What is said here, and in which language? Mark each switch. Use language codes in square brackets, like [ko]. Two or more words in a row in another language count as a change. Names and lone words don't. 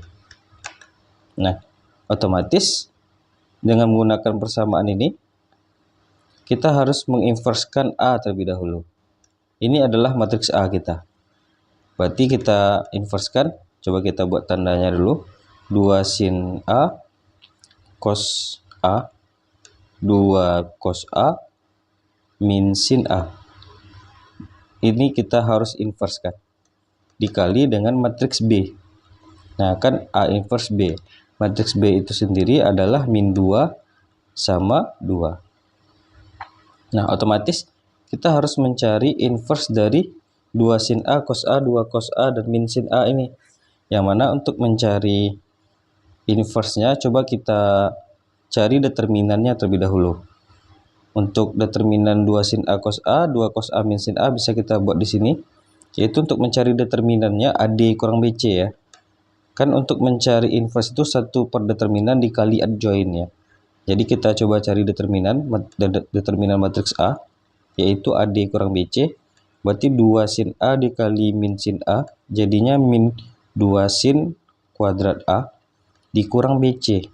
[id] Nah, otomatis dengan menggunakan persamaan ini, kita harus menginverskan A terlebih dahulu. Ini adalah matriks A kita. Berarti kita inverskan, coba kita buat tandanya dulu. 2 sin A, cos A, 2 cos A, min sin A. Ini kita harus inverskan. Dikali dengan matriks B. Nah, kan A inverse B. Matriks B itu sendiri adalah min 2 sama 2. Nah, otomatis kita harus mencari inverse dari 2 sin A, cos A, 2 cos A, dan min sin A ini. Yang mana untuk mencari inverse-nya, coba kita cari determinannya terlebih dahulu. Untuk determinan 2 sin A cos A, 2 cos A min sin A bisa kita buat di sini. Yaitu untuk mencari determinannya AD kurang BC ya. Kan untuk mencari inverse itu 1 per determinan dikali adjoint ya. Jadi kita coba cari determinan matriks A, yaitu AD kurang BC. Berarti 2 sin A dikali min sin A, jadinya min 2 sin kuadrat A dikurang BC.